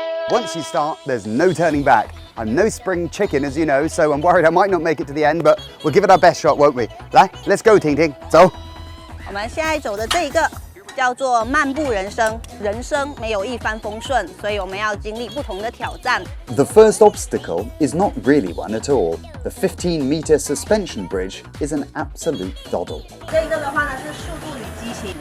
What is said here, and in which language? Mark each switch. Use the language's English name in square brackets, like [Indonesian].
[English] Once you start, there's no turning back. I'm no spring chicken, as you know, so I'm worried I might not make it to the end, but we'll give it our best shot, won't we? [Chinese] 来 [English] let's go, [Chinese] 婷婷，走。我们现在走的这一个叫做漫步人生，人生没有一帆风顺，所以我们要经历不同的挑战。 [English] The first obstacle is not really one at all. The 15-meter suspension bridge is an absolute doddle. [Chinese] 这个的话呢是速度与激情。